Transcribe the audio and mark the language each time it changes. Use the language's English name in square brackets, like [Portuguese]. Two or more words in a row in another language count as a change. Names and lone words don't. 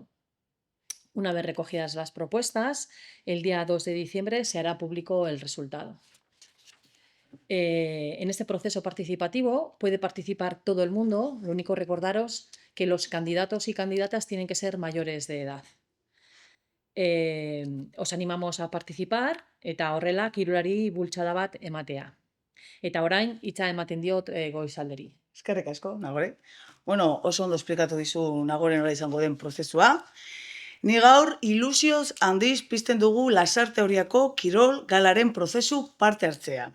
[Spanish] Una vez recogidas las propuestas, el día 2 de diciembre se hará público el resultado. En este proceso participativo puede participar todo el mundo. Lo único, recordaros que los candidatos y candidatas tienen que ser mayores de edad. Os animamos a participar [Basque] eta horrela kirolari bultzada bat ematea. Eta orain hitza ematen diot Goizalderi. Eskerrik asko, Nagore. Bueno, oso ondo esplikatu dizu Nagore nola izango den prozesua. Ni gaur ilusioz handiz pizten dugu lasarte horiako kirol galaren prozesu parte hartzea.